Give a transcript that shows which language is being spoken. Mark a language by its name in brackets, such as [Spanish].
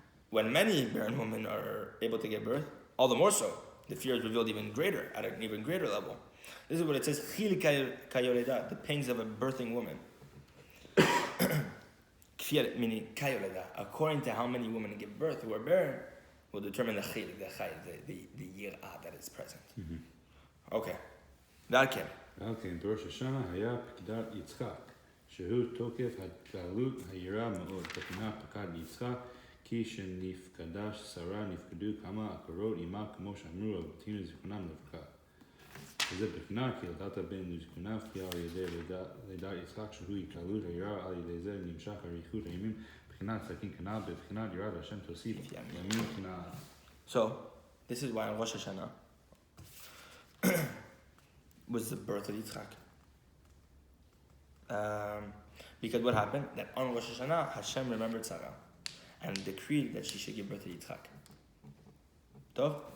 [English] When many barren women are able to give birth, all the more so, the fear is revealed even greater, at an even greater level. This is what it says, the pangs of a birthing woman. Meaning, according to how many women give birth who are barren, will determine the yir'ah that is present. Okay. Okay, [Hebrew] בראש השנה היה פקידת יצחק, שהוא תוקף התגלות היראה מאוד, בחינה פקד יצחק, כי שנפקדה שרה נפקדו כמה עקרות עמה כמו שאמרו אבותינו זיכרונם לברכה. וזה בחינה כי ילדת בן לזקוניו כי על ידי לידת יצחק שהוא התעלות היראה על ידי זה נמשך אריכות הימים בחינת סכין כנען בבחינת יראת השם תוסיף ימים כנען. [English] So, this is why on Rosh Hashanah was the birth of Yitzchak. Because what happened? That on Rosh Hashanah, Hashem remembered Sarah and decreed that she should give birth to Yitzchak. Tov?